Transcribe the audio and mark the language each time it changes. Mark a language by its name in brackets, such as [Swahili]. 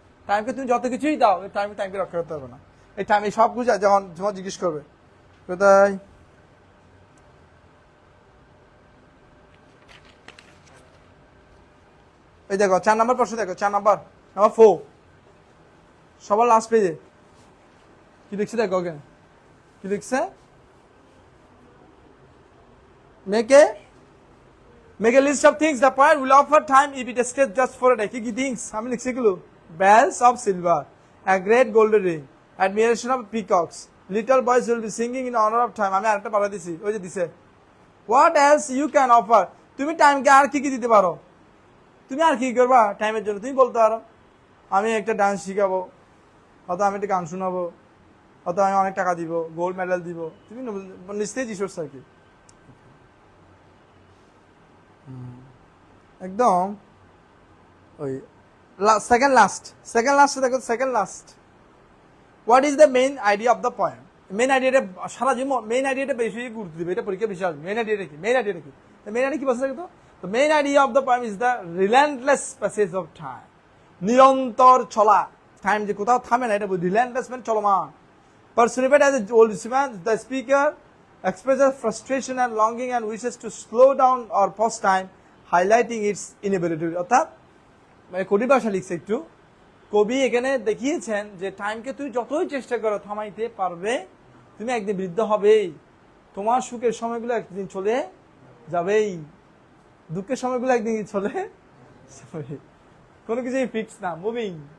[Bangla] টাইমকে তুমি যত কিছুই দাও, এই টাইমকে রক্ষা করতে পারবে না। এই টাইম এই সব কিছু যেমন জিজ্ঞেস করবে কোথায়, এই দেখো 4 নম্বর প্রশ্ন, দেখো 4 নাম্বার 4, সবার লাস্ট পেজে কি লিখছে দেখো, ওকে কি লিখছে, [English] make a list of things the poet will offer time if it stays just for a day. [Bangla] কি [English] things [Bangla] আমি লিখছি এগুলো, [English] bells of silver, a great golden ring, admiration of peacocks, little boys will be singing in honor of time. [Bangla] আমি আরেকটা পারা দিছি, ওই যে দিছে, [English] what else you can offer. [Bangla] তুমি টাইমকে আর কি দিতে পারো, তুমি আর কি করবা টাইমের জন্য, তুমি বলতে পারো আমি একটা ডান্স শিখাবো, হয়তো আমি একটা গান শোনাবো, হয়তো আমি অনেক টাকা দিব, গোল্ড মেডেল দিব, তুমি নিশ্চয়ই যিশোর আর কি একদম ওই সেকেন্ড লাস্ট দেখো, second last, [English] What is the main idea of the poem. [Bangla] Main আইডিয়াটা সারা জীবন, মেইন আইডিয়াটা বেশি গুরুত্ব দিবে, এটা পরীক্ষা বেশি আসবে। মেইন আইডিয়াটা কি, মেইন আইডিয়াটা কি বলছে দেখো তো, [English] Main idea of the poem is the relentless passage of time. [Bangla] নিরন্তর চলা, টাইম যে কোথাও থামে না, এটা রিল্যান্টলেস মানে চলমান। [English] Personified as an old man, the speaker expresses frustration and longing and wishes to slow down or pause time, highlighting its inevitability. [Bangla] অর্থাৎ মানে কবি ভাষা লিখছে একটু, কবি এখানে দেখিয়েছেন যে টাইমকে তুমি যতই চেষ্টা করো থামাইতে পারবে, তুমি একদিন বৃদ্ধ হবেই, তোমার সুখের সময়গুলো একদিন চলে যাবেই, দুঃখের সময়গুলো একদিন চলে যাবে, কোনো কিছুই ফিক্স না, মুভিং।